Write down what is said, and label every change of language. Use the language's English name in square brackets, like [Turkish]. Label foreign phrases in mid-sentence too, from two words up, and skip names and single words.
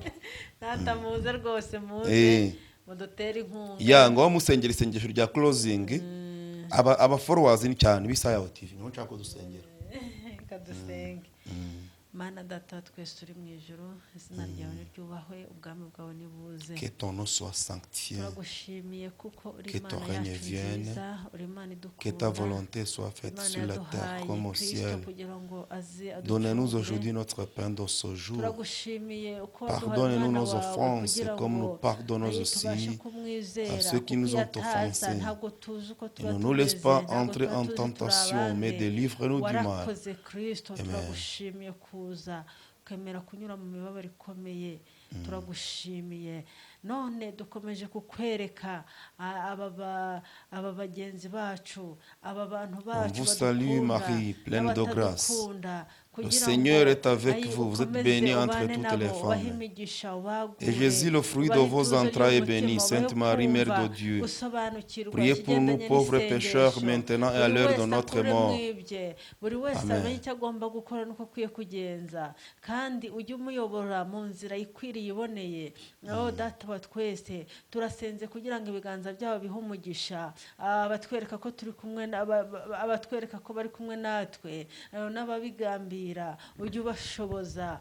[Kinyarwanda] Natamuze rwose muze mudutera inkunga. Yanga wamusengera isengesho rya closing. Aba followers ni cyane bisaya TV niho nshaka dusengera. Kadusenge. Mana data twese turi mu ijuru, izina ryawe niryubahwe, ubwami bwawe nibuze. [French] Que ton nom soit sanctifié. [Kinyarwanda] Turagushimiye kuko uri [French] Que ton [Kinyarwanda] Imana [French] règne [Kinyarwanda] yacu [French] vienne. [Kinyarwanda] nziza, uri Imana idukunda. [French] Que ta volonté soit faite sur la terre comme au ciel. Donne-nous aujourd'hui notre pain de ce jour. Pardonne-nous nos offenses comme nous pardonnons aussi à ceux qui nous ont offensés. Et ne nous laisse pas entrer en tentation, mais délivre-nous du mal. [Kinyarwanda] Turagushimiye kuza ukemera kunyura mu mibabaro ikomeye. Turagushimiye. None dukomeje kukwereka aba bagenzi bacu, aba bantu bacu. [French] On vous salue Marie, pleine de grâce. Le Seigneur est avec vous, vous êtes bénie entre toutes les femmes. Et Jésus, le fruit de vos entrailles, est béni. Sainte Marie, Mère de Dieu, priez pour nous pauvres pécheurs, maintenant et à l'heure de notre mort. Amen. [Kinyarwanda] Kandi ujye umuyobora mu nzira ikwiriye iboneye. Data wa twese turasenze kugira ngo ibiganza byabo bihe umugisha, abatwereka ko turi kumwe, abatwereka ko bari kumwe natwe, n'ababigambira ujye ubashoboza.